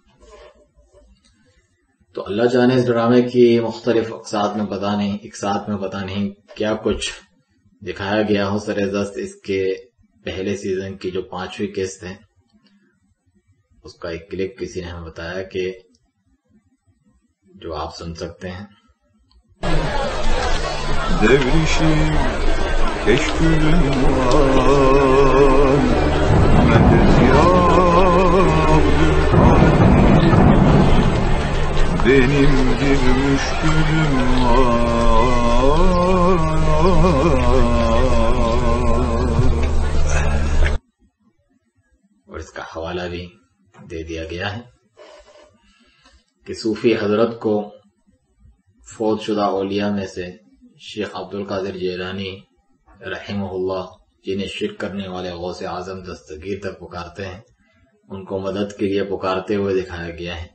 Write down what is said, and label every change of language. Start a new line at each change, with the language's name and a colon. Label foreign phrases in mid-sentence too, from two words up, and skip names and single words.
Urdu: تو اللہ جانے اس ڈرامے کی مختلف اقساط میں پتہ نہیں کیا کچھ دکھایا گیا ہو سر دست۔ اس کے پہلے سیزن کی جو 5ویں قسط ہے اس کا ایک کلپ کسی نے ہمیں بتایا کہ جو آپ سن سکتے ہیں۔
Turkish: Devrişim keşkülüm var, medet ya Abdülkadir, benim bir müşkülüm var.
Urdu: اور اس کا حوالہ بھی دے دیا گیا ہے کہ صوفی حضرت کو فوت شدہ اولیاء میں سے شیخ عبد القادر جیلانی رحمہ اللہ، جنہیں شرک کرنے والے غوث اعظم دستگیر تک پکارتے ہیں، ان کو مدد کے لیے پکارتے ہوئے دکھایا گیا ہے۔